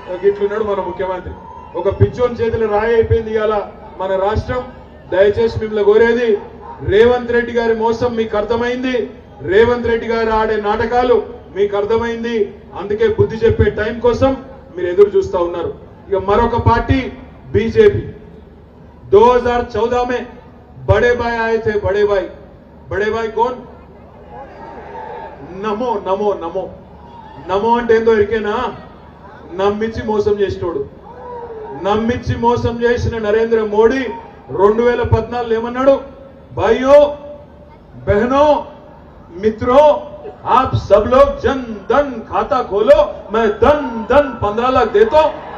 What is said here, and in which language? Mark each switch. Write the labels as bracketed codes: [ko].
[te] ఇట్లున్నాడు మన ముఖ్యమంత్రి. ఒక పిచ్చోని చేతులు రాయి అయిపోయింది ఇవాళ మన రాష్ట్రం. దయచేసి మిమ్మల్ని కోరేది, రేవంత్ రెడ్డి గారి మోసం మీకు అర్థమైంది, రేవంత్ రెడ్డి గారు ఆడే నాటకాలు మీకు అర్థమైంది. అందుకే బుద్ధి చెప్పే టైం కోసం మీరు ఎదురు చూస్తా ఉన్నారు. ఇక మరొక పార్టీ [hi] बीजेपी 2014 में बड़े भाई आए थे। बड़े भाई कौन? [te] నమో నమో నమో నమో అంటే ఏందో ఎరికేనా? నమ్మించి మోసం చేసినోడు. నమ్మించి మోసం చేసిన నరేంద్ర మోడీ 2014 ఏమన్నాడు? [hi] भाइयों बहनों मित्रों आप सब लोग जन धन खाता खोलो, मैं धन 15 लाख देता हूं।